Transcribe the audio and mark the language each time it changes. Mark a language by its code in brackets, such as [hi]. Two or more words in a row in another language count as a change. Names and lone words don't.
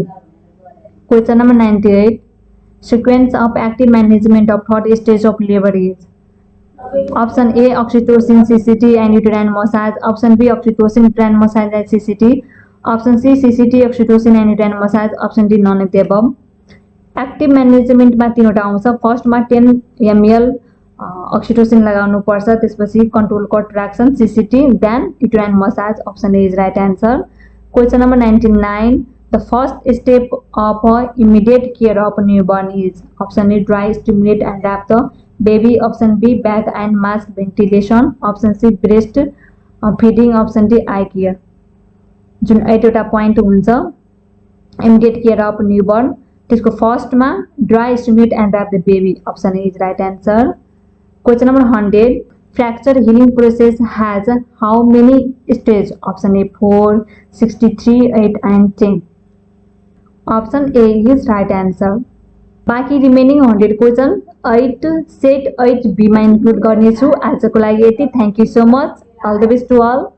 [en] Question number 98, sequence of active management of third stage of labour is. Option A oxytocin, CCT and uterine massage. Option B oxytocin, uterine massage and CCT. Option C CCT, oxytocin and uterine massage. Option D none of the above. active management [ne] तीनवटा आउँछ। फर्स्टमा 10 ml अक्सिटोसिन लगाउनु पर्छ, त्यसपछि [en] controlled contraction CCT, then uterine massage. Option A is right answer. Question number 99, the first step of immediate care of newborn is. Option A dry, stimulate and wrap the baby. Option B bag and mask ventilation. Option C breast feeding. Option D eye care. [ne] जुन 8वटा पोइन्ट हुन्छ [en] immediate care of newborn, [ne] त्यसको फर्स्टमा [en] dry, stimulate and wrap the baby. Option A is right answer. Question number 100, Fracture healing process has how many stage. Option A 4, 63, 8 and 10. Option A is right answer. [ne] बाँकी रिमेनिङ 100 क्वेसन 8 सेट 8 बीमा इन्क्लुड गर्नेछु। आजको लागि यति। [en] Thank you so much. All the best to all.